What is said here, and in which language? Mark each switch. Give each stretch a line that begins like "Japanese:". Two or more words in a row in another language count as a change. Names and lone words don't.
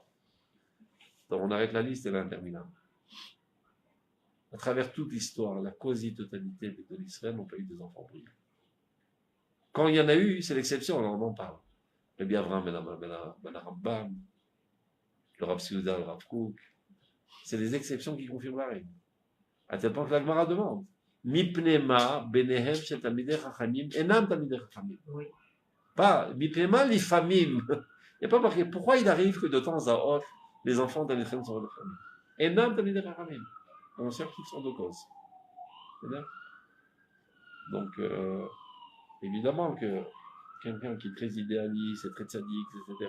French: Donc on arrête la liste, elle est interminable. À travers toute l'histoire, la quasi-totalité de l'Israël n'ont pas eu des enfants brillants. Quand il y en a eu, c'est l'exception, alors on en parle. Le Biavram, Ben Rambam, le Rav Souda, le Rav Kook, c'est des exceptions qui confirment la règle. À tel point que la Gemara demande
Hebrew: מפני מה בניהם של תלמידי חכמים אינם תלמידי חכמים.
French: Oui.
Hebrew: Pas מפני מה לפעמים.
French: Il n'y a pas marqué pourquoi il arrive que de temps à autre, les enfants
Hebrew: תלמידי חכמים
French: sont de famille.
Hebrew: אינם תלמידי חכמים.
French: On cherche toutes sortes de causes. Donc, évidemment que quelqu'un qui est très idéaliste, et très tzaddik, etc.,